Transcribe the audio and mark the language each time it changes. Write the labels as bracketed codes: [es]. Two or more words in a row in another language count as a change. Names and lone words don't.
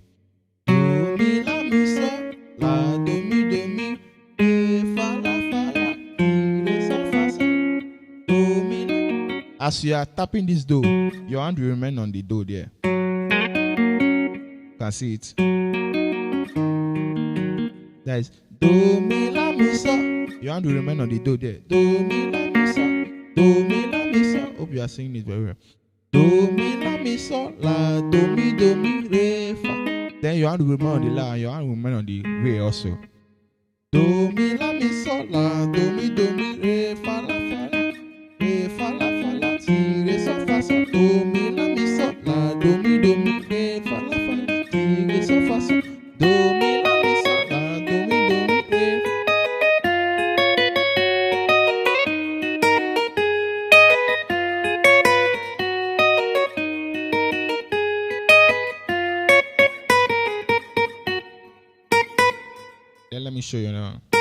[en] Do mi la mi so la do mi re fa la re so fa so do mi la. As you are tapping this do, your hand will remain on the do there. You can see it. That is do mi la mi so. Your hand will remain on the do there. Do mi la mi so. Do mi la mi so. Hope you are singing it very well. Do mi la mi so la do mi re fa. Then your hand will remain on the la and your hand will remain on the re also. Do mi la mi so la do mi re fa la re fa la ti re so fa so. Do mi la mi so la do mi re fa la ti re so fa so. Do mi la mi so la do mi re. Then let me show you now.